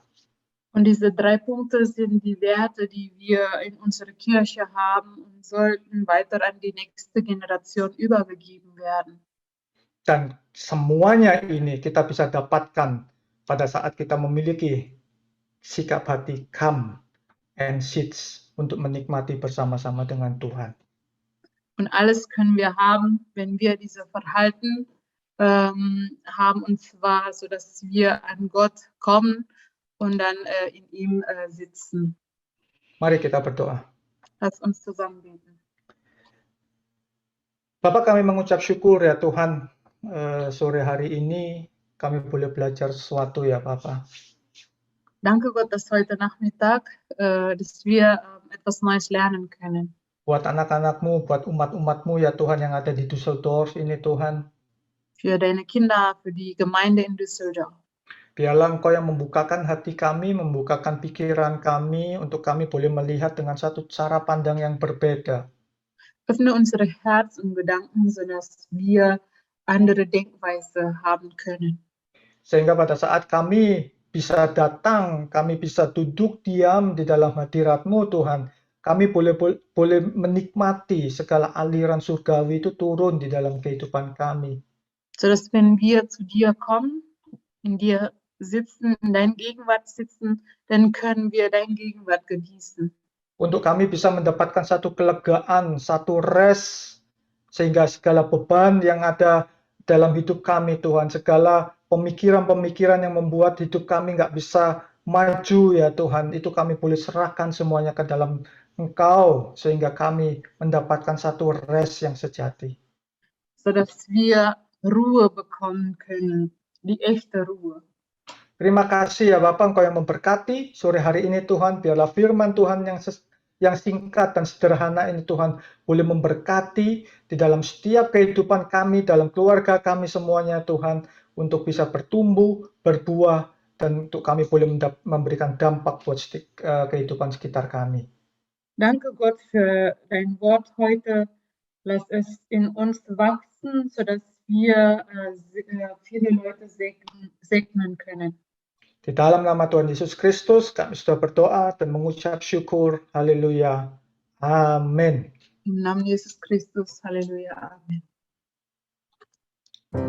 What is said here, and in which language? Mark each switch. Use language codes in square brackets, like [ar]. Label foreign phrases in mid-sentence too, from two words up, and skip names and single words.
[de] Und diese 3 Punkte sind die Werte, die wir in unserer Kirche haben und sollten weiter an die nächste Generation übergegeben werden. [id] Dan semuanya ini kita bisa dapatkan pada saat kita memiliki sikap hati [en] come and sits [id] untuk menikmati bersama-sama dengan Tuhan. [de] Und alles können wir haben, wenn wir diese Verhalten haben, und zwar so, dass wir an Gott kommen und dann in ihm sitzen. [id] Mari kita berdoa. [de] Lass uns zusammen beten. [id] Bapak, kami mengucap syukur ya Tuhan, sore hari ini kami boleh belajar sesuatu ya Bapak. [de] Danke Gott, dass heute Nachmittag, dass wir etwas Neues lernen können. [id] Buat anak-anakmu, buat umat-umatmu ya Tuhan yang ada di Düsseldorf ini Tuhan. [de] Für deine Kinder, für die Gemeinde in Düsseldorf. [id] Biarlah Engkau yang membukakan hati kami, membukakan pikiran kami, untuk kami boleh melihat dengan satu cara pandang yang berbeda. [de] Öffne unsere Herz und Gedanken, sodass wir andere Denkweise haben können. [id] Sehingga pada saat kami bisa datang, kami bisa duduk diam di dalam hadirat-Mu Tuhan, kami boleh menikmati segala aliran surgawi itu turun di dalam kehidupan kami. [de] Sodass wenn wir zu dir kommen, in dir sitzen, in deiner Gegenwart sitzen, dann können wir deine Gegenwart genießen. [id] Untuk kami bisa mendapatkan satu kelegaan, satu rest, sehingga segala beban yang ada dalam hidup kami Tuhan, segala pemikiran-pemikiran yang membuat hidup kami nggak bisa maju ya Tuhan, itu kami boleh serahkan semuanya ke dalam Engkau, sehingga kami mendapatkan satu rest yang sejati. [de] Sodass wir Ruhe bekommen können, die echte Ruhe. [id] Terima kasih ya Bapak, Engkau yang memberkati sore hari ini Tuhan. Biarlah firman Tuhan yang singkat dan sederhana ini Tuhan boleh memberkati di dalam setiap kehidupan kami, dalam keluarga kami semuanya Tuhan, untuk bisa bertumbuh, berbuah, dan untuk kami boleh memberikan dampak buat kehidupan sekitar kami. [de] Danke Gott für dein Wort heute. Lass es in uns wachsen, sodass wir viele Leute segnen können. [id] Di dalam nama Tuhan Yesus Kristus, kami sudah berdoa dan mengucap syukur. Haleluya. Amin. [de] Im Namen Jesus Christus. Halleluja. Amen.